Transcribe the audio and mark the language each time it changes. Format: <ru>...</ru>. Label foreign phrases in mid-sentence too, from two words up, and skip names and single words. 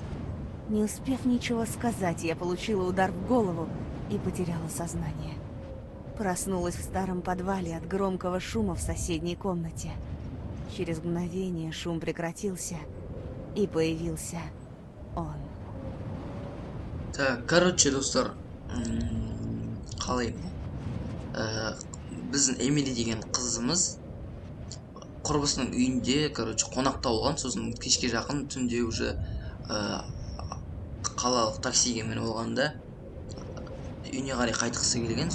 <ru>Не успев ничего сказать, я получила удар в голову и потеряла сознание. Проснулась в старом подвале от громкого шума в соседней комнате. Через мгновение шум прекратился, и появился он.</ru> <kk>Так, короче, достар, қалай біздің Эмили деген қызымыз құрбысының үйінде, короче, қонақта болған. Сосын кешке жақын түнде уже қалалық таксиге мініп болғанда үйіне қарай қайтқысы келген.</kk>